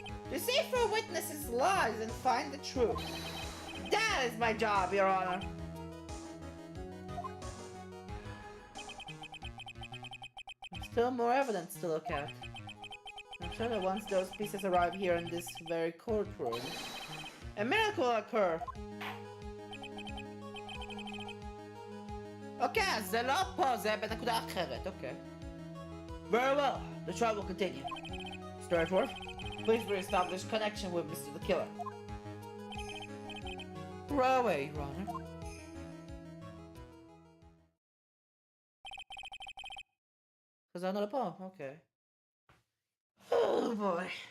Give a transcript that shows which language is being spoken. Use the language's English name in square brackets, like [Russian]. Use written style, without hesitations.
[English] To see through witnesses' lies and find the truth. That is my job, Your Honor. There's still more evidence to look at. I'm sure that once those pieces arrive here in this very courtroom, a miracle will occur. [Hebrew] Okay, זה לא פה, זה בנקודה אחרת, okay. [English] Very well, the trial will continue. Mr. Edgeworth, please re-establish connection with Mr. the Killer. Right away, Your Honor. Cause I'm not a paw, okay. Oh boy.